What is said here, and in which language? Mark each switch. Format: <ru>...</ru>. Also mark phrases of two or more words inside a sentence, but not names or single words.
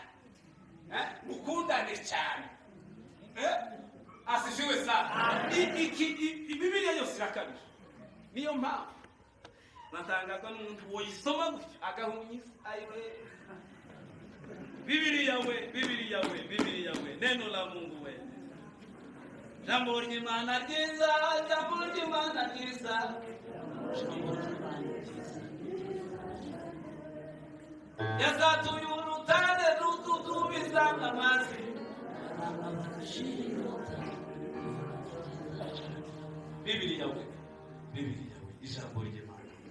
<rw>Mukundane cyane.</rw> <sw>Asifiwe sana.</sw> <rw>Bibiliya yose irakabije. Niyo mpamvu natangazwa n'umuntu woyisoma gutya agahunyiza. Ayiwe Bibiliya we,</rw> <sw>neno la Mungu we.</sw> <rw>Jambo ry'Imana ryiza, jambo ry'Imana ryiza. Yazatuye urutare rututubiza amazi. Bibiliya we, ijambo ry'Imana.</rw>